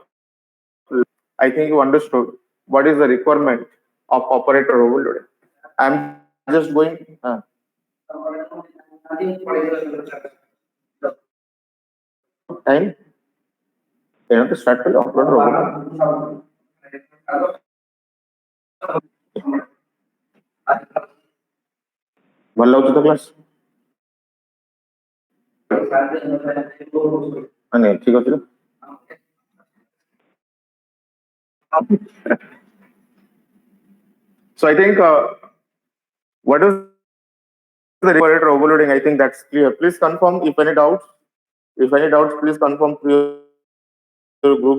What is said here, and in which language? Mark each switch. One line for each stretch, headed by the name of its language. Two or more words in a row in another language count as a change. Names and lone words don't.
English: I think you understood what is the requirement of operator overloading. I'm just going. Time. To start with operator overloading.
Odia: ଭଲ ଲାଗୁଛି ତ କ୍ଲାସ୍? ନାଇଁ ଠିକ ଅଛି।
English: So I think what is the operator overloading? I think that's clear. Please confirm if any doubts. If any doubts, please confirm through your group.